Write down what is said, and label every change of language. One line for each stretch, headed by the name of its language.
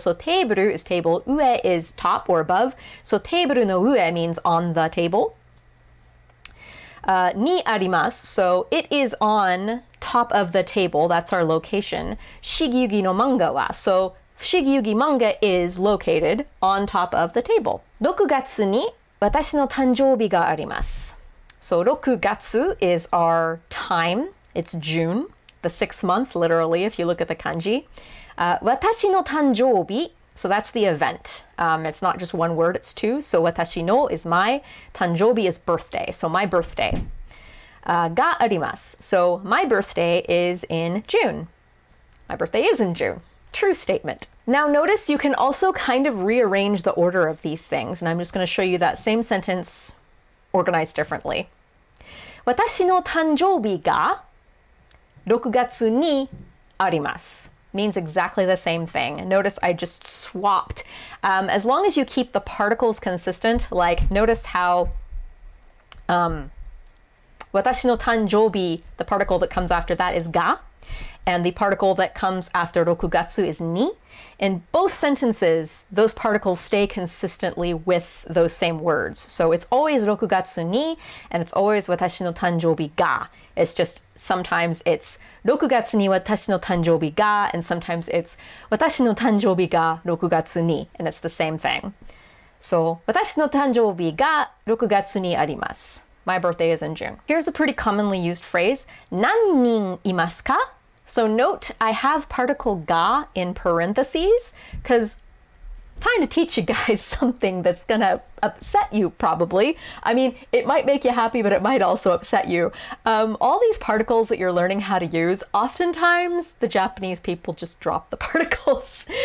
English: So teiburu is table, ue is top or above. So
Japanese: teiburu no ue
English: means on the table.
Japanese: Ni arimasu,
English: so it is on top of the table. That's our location.
Japanese: Fushigi Yuugi no manga wa,
English: so Fushigi Yuugi manga is located on top of the table.
Japanese: 6月に私の誕生日があります.
English: So 6月 is our time. It's June. The 6th month, literally, if you look at the kanji. 私の誕生日, so that's the event. It's not just one word, it's two. So 私の is my, 誕生日 is birthday, so my birthday.
Japanese: があります,
English: so my birthday is in June. My birthday is in June. True statement. Now notice you can also kind of rearrange the order of these things, and I'm just going to show you that same sentence organized differently.
Japanese: 私の誕生日が6月にあります means exactly the same thing.
English: Notice I just swapped. As long as you keep the particles consistent, like notice how 私の誕生日, the particle that comes after that is ga, and the particle that comes after 6月 is ni. In both sentences, those particles stay consistently with those same words. So it's always
Japanese: 6月に,
English: and it's always
Japanese: 私の誕生日が.
English: It's just sometimes it's
Japanese: 6月に私の誕生日が,
English: and sometimes it's
Japanese: 私の誕生日が6月に,
English: and it's the same thing.
Japanese: So 私の誕生日が6月にあります.
English: My birthday is in June. Here's a pretty commonly used phrase.
Japanese: 何人いますか?
English: So note, I have particle ga in parentheses because I'm trying to teach you guys something that's gonna upset you probably. I mean, it might make you happy, but it might also upset you. All these particles that you're learning how to use, oftentimes the Japanese people just drop the particles.